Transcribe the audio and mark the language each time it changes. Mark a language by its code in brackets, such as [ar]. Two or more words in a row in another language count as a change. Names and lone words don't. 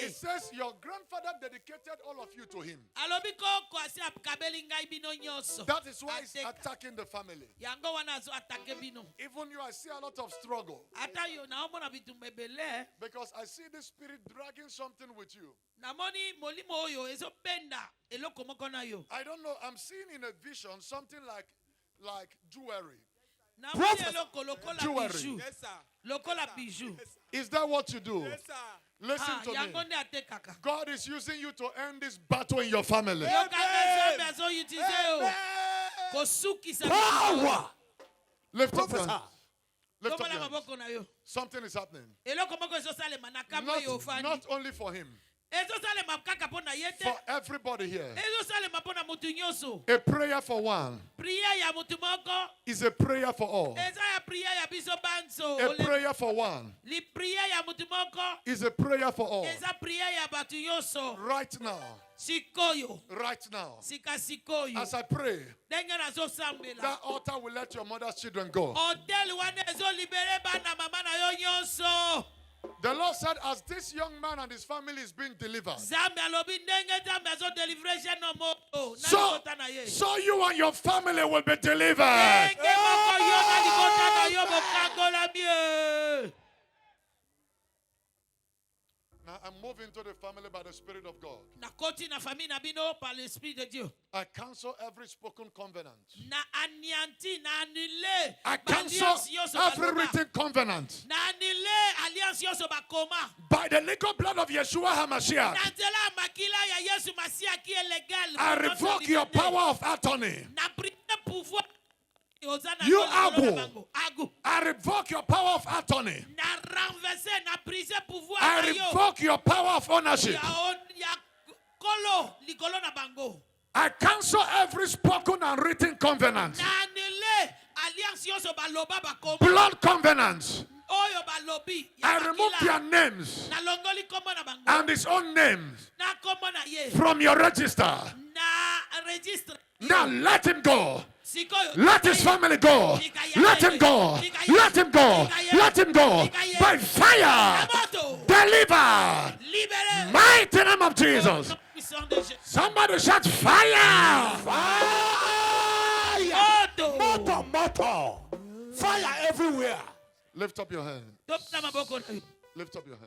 [en] It says your grandfather dedicated all of you to him. [ln] alobi koko asi akabeli ngai bino nyonso [en] That is why he's [ln] Ateka. [en] attacking the family. [ln] yango wana azo atake bino [en] Even you, I see a lot of struggle [ln] ata yo naomona bitumba ebele [en] because I see this spirit dragging something with you. [ln] namoni molimo oyo ezobenda eloko moko na yo [en] I don't know. I'm seeing in a vision something like jewelry. [ln] namoni [en] Prophet. [ln] eloko lokola [en] Jewelry. [ln] bijou [en] Yes, sir. [ln] lokola bijou [en] Is that what you do? Yes, sir. Listen Ah, to [ln] yango [en] me. [ln] nde atekaka [en] God is using you to end this battle in your family. [ln] yo kaka nzambe azoutilize yo kosukisa [en] Power. Lift up your Prophesy. hands. Lift up [ln] tobola [en] your hands. [ln] maboko na yo [en] Something is happening. [ln] eloko moko ezosalema na kambo oyo ofandi [en] Not only for him, [ln] ezosalema kaka mpo na ye te [en] for everybody here. [ln] ezosalema mpo na motu nyonso [en] A prayer for one [ln] priere ya motu moko [en] is a prayer for all. [ln] eza ya priere ya biso banso [en] A prayer for one [ln] priere ya motu moko [en] is a prayer for all. [ln] eza priere ya bato nyonso [en] Right now, [ln] sikoyo [en] right now, [ln] sika sikoyo [en] as I pray, [ln] ndenge nazosambela [en] that altar will let your mother's children go. [ln] hotel wana ezolibere bana mama na yo nyonso [en] The Lord said, as this young man and his family is being delivered, [ln] nzambe alobi ndenge nzambe azodelivre jeune moto na [en] so, [ln] libota na ye [en] so you and your family will be delivered. [ln] ndenge moko yo na libota na yo bokangola mie [en] Now I'm moving to the family by the Spirit of God. [ln] nakoti na famille na bino [fr] par l'esprit de Dieu. [en] I cancel every spoken covenant. [ln] Na anéanti, na annulé. [en] I [ln] ba [en] cancel [ln] alliance nyonso [en] every [ln] baloba. [en] written covenant. [ln] Na annulé alliance nyonso bakoma. [en] By the legal blood of Yeshua HaMashiach, [ln] Na nzela ya makila ya Yesu Masiya [fr] qui est légal. [en] I revoke your power of attorney. [ln] Na [fr] prise pouvoir. [en] You Agu. Agu. I revoke your power of attorney. [ln] Na renverser, na [fr] prise pouvoir. [en] I [ln] na yo. [en] revoke your power of ownership. [ln] Ya kolo likolo na bango. [en] I cancel every spoken and written covenant. [ln] Na annulé alliance nyonso baloba bakoma. [en] Blood covenants. [ln] Oyo balobi. ya [en] I remove [ln] makila. [en] their names [ln] Na longoli kombo na bango. [en] and his own names [ln] Na kombo na ye. [en] from your register. [ln] Na registre. [en] Now let him go. [ln] Sikoyo. [en] Let his family go. Let him go. Let him go. Let him go. By fire. [ln] Amoto. [en] Deliver. [ln] Libéré. [en] Mighty name of Jesus. [fr] Puissant de Jésus. [en] Somebody shout fire. [ln] Moto. [en] Motor. Fire everywhere. Lift up your hand. [ln] Tombola maboko na yo. [en] Lift up your hand.